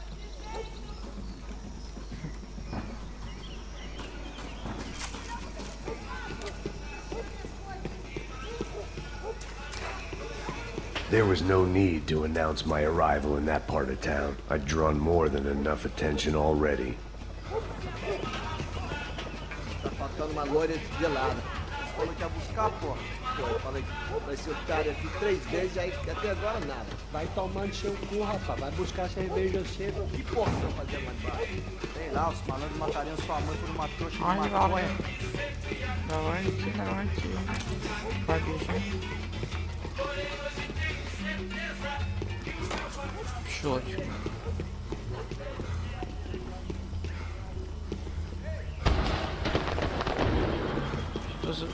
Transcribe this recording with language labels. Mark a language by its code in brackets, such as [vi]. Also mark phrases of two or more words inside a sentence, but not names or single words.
[en] There was no need to announce my arrival in that part of town. I'd drawn more than enough attention already. [pt] Tá faltando uma loira gelada. Você falou que ia buscar, porra. Pô, eu falei pra esse otário aqui 3 vezes, aí até agora nada. Vai tomando seu cu, rapaz. Vai buscar cerveja cedo. Que porra você vai fazer lá embaixo? Sei lá, os malandros matariam sua mãe por uma trouxa de maconha. [ru] Давайте. Побежим. Щелочку. Что за...